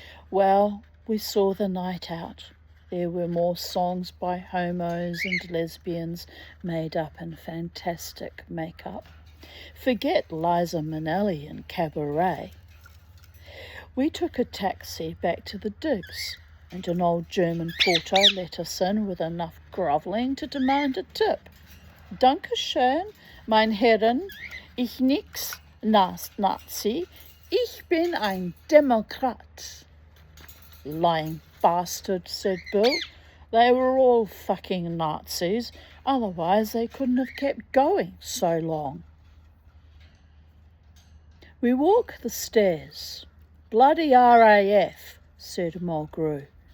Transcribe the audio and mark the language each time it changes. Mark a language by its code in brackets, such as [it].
[en] Well, we saw the night out. There were more songs by homos and lesbians made up in fantastic makeup. Forget Liza Minnelli and Cabaret. We took a taxi back to the digs, and an old German porter let us in with enough grovelling to demand a tip. [de] Dankeschön, mein Herren, ich nix Nazi, ich bin ein Demokrat. [en] Lying bastard, said Bill. They were all fucking Nazis, otherwise they couldn't have kept going so long. We walk the stairs. Bloody RAF, said Mulgrew.